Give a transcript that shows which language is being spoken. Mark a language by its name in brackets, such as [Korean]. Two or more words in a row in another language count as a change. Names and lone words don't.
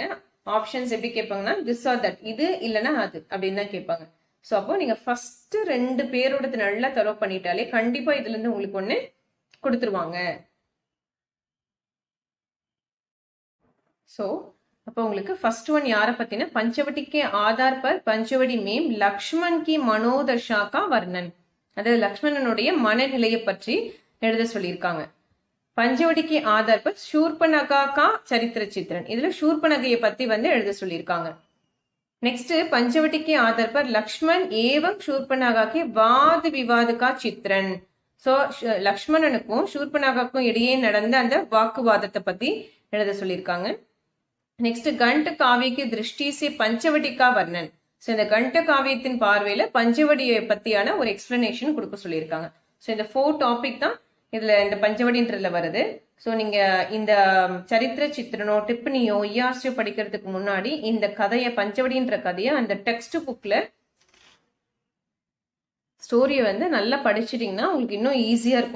[Tamil] ஆப்ஷன்ஸ் எப்படி கேட்பாங்கன்னா [English] this or that, [Tamil] இது இல்லைன்னா அது அப்படின்னு தான் கேட்பாங்க. ஸோ அப்போ நீங்க ஃபர்ஸ்ட் 2 பேரோடது நல்லா தரவு பண்ணிட்டாலே கண்டிப்பா இதுல இருந்து உங்களுக்கு ஒண்ணு கொடுத்துருவாங்க. ஸோ அப்போ உங்களுக்கு [English] first one [Tamil] யாரை பத்தினா [Hindi] पंचवटी के आधार पर पंचवटी में लक्ष्मण की मनोदशा का वर्णन. [Tamil] அதாவது லக்ஷ்மணனுடைய மனநிலையை பற்றி எழுத சொல்லியிருக்காங்க. [Hindi] पंचवटी के आधार पर शूर्पणखा का चरित्र चित्रण. [Tamil] இதுல शूर्पणखையை பத்தி வந்து எழுத சொல்லியிருக்காங்க. [Hindi] नेक्स्ट पंचवटी के आधार पर लक्ष्मण एवं शूर्पणखा के वाद विवाद का चित्रण. [Tamil] சோ லக்ஷ்மணனுக்கும் शूर्पणखाக்கும் இடையே நடந்த அந்த வாக்குவாதத்தை பத்தி எழுத சொல்லியிருக்காங்க. [Hindi] நெக்ஸ்ட் खंड काव्य की दृष्टि से पंचवटी का वर्णन. [Tamil] ஸோ இந்த கண்ட காவியத்தின் பார்வையில பஞ்சவடியை பத்தியான ஒரு எக்ஸ்பிளனேஷன் கொடுக்க சொல்லியிருக்காங்க. ஸோ இந்த 4 டாபிக் தான் இதுல இந்த பஞ்சவடின்றதுல வருது. ஸோ நீங்க இந்த சரித்திர சித்திரனோ டிப்பனியோ ERCயோ படிக்கிறதுக்கு முன்னாடி இந்த கதையை பஞ்சவடின்ற கதையை அந்த [English] text book [Tamil] ஸ்டோரியை வந்து நல்லா படிச்சிட்டீங்கன்னா உங்களுக்கு இன்னும் ஈஸியா இருக்கும்.